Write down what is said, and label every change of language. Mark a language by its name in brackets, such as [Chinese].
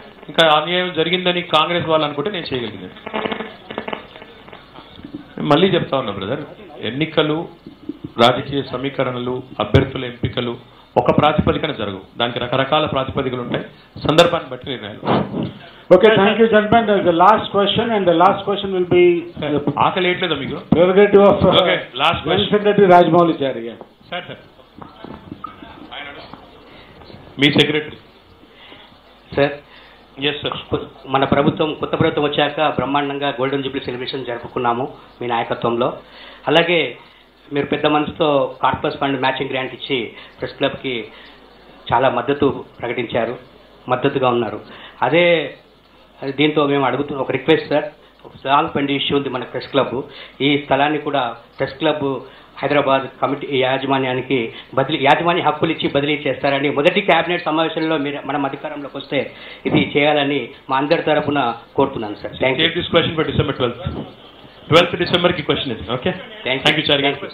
[Telugu] ఇంకా అన్యాయం జరిగిందని కాంగ్రెస్ వాళ్ళు అనుకుంటే నేను చేయగలిగాను. మళ్ళీ చెప్తా ఉన్నా బ్రదర్, ఎన్నికలు, రాజకీయ సమీకరణలు, అభ్యర్థుల ఎంపికలు ఒక ప్రాతిపదికన జరగవు. దానికి రకరకాల ప్రాతిపదికలు ఉంటాయి, సందర్భాన్ని బట్టి నిర్ణయాలు. [English] Okay, thank you, gentlemen. There's the last question, and the last question will be [Telugu] ఆకలి వేయట్లేదా మీకు? [English] prerogative of last question. Secretary Rajmouli Chari. [Telugu] Sir మీ secretary sir. Yes sir. మన ప్రభుత్వం, కొత్త ప్రభుత్వం వచ్చాక బ్రహ్మాండంగా గోల్డెన్ జూబ్లీ సెలబ్రేషన్ జరుపుకున్నాము మీ నాయకత్వంలో. అలాగే మీరు పెద్ద మనసుతో కార్పస్ ఫండ్ మ్యాచింగ్ గ్రాంట్ ఇచ్చి ప్రెస్ క్లబ్కి చాలా మద్దతు ప్రకటించారు, మద్దతుగా ఉన్నారు. అదే దీంతో మేము అడుగుతున్న ఒక request sir, stall fund issue ఉంది మన ప్రెస్ క్లబ్. ఈ స్థలాన్ని కూడా ప్రెస్ క్లబ్ హైదరాబాద్ కమిటీ యాజమాన్య హక్కులు ఇచ్చి బదిలీ చేస్తారని మొదటి కేబినెట్ సమావేశంలో మనం అధికారంలోకి వస్తే ఇది చేయాలని మా అందరి తరఫున కోరుతున్నాను sir. [English] Thank you. This question for December 12th. [Hindi] 12th December की क्वेश्चन है. [English] Okay, thank you चार्गी.